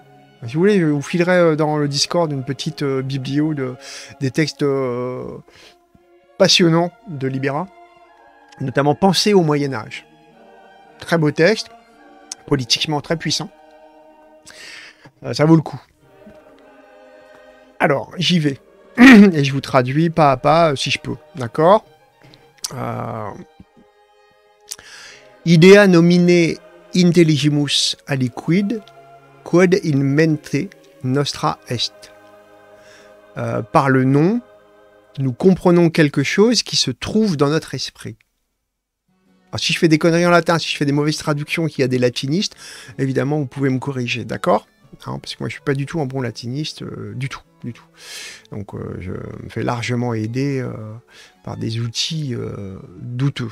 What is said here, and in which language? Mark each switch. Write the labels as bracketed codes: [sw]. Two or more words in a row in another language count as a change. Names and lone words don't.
[fr] Si vous voulez, je vous filerai dans le Discord une petite biblio des textes passionnants de Libéra, notamment Pensée au Moyen-Âge. Très beau texte, politiquement très puissant. Ça vaut le coup. Alors, j'y vais. Et je vous traduis pas à pas, si je peux. D'accord? [la] Idea nomine intelligimus aliquid, quod in mente nostra est. [fr] Par le nom, nous comprenons quelque chose qui se trouve dans notre esprit. Alors, si je fais des conneries en latin, si je fais des mauvaises traductions, qu'il y a des latinistes, évidemment, vous pouvez me corriger, d'accord? Hein, parce que moi, je suis pas du tout un bon latiniste, du tout. Donc, je me fais largement aider par des outils douteux.